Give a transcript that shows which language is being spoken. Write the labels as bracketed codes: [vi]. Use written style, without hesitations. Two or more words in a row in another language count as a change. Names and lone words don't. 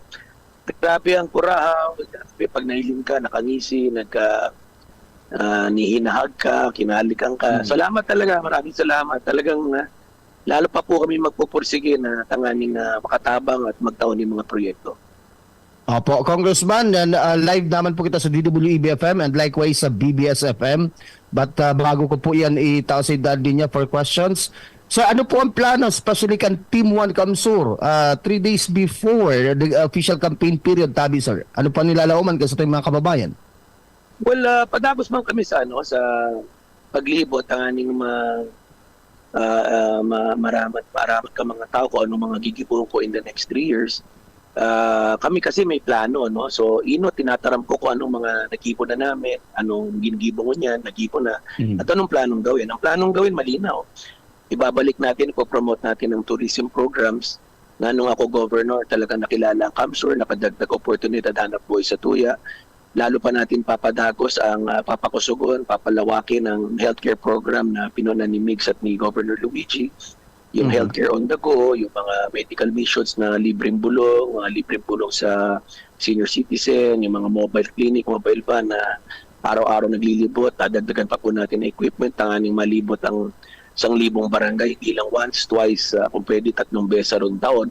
[bik] Grabe ang kurahaw, grabe pag nahiling ka, nakangisi, nihinahag ka, kinalikan ka. [tl] Salamat talaga, maraming salamat. Talagang lalo pa po kami magpupursige na [bik] tanganing makatabang [tl] at magtaon ng mga proyekto. [bik] Opo, Congressman, live naman po kita sa DWEB-FM and likewise sa BBS-FM. But bago ko po yan itaw sa din niya for questions. So ano po ang plano, especially kan Team 1 Kamsur, [en] 3 days before the official campaign period, [bik] Tabi, sir? Ano pa nilalauman kasi sa mga kababayan? Well, padagos man kami sa paglibot ang aning maramat ka mga tao kung ano mga gigibong ko [en] in the next 3 years. [bik] Kami kasi may plano, no? So tinataram ko kung anong mga nagipon na namin, anong ginigibong ko niyan, nagipon na, at anong planong gawin. [tl] Ang planong gawin malinaw. Ibabalik natin, ipopromote natin ang [en] tourism programs [tl] na nung ako governor talaga nakilala ang Kamsur, nakadagdag oportunidad hanap buhay sa Tuya. Lalo pa natin papadagos ang papakusugon, papalawakin ang [en] healthcare program [tl] na pinunan ni Migs at ni Governor Luigi. [en] Yung healthcare on the go, [tl] yung mga [en] medical missions [tl] na libreng bulong sa [en] senior citizen, [tl] yung mga [en] mobile clinic, mobile van [tl] na araw-araw naglilibot. Dadagdagan pa po natin ang equipment, [bik] tanganing malibot [tl] ang 1,000 barangay, hindi lang once, twice, kung pwede 3 beses sa taon.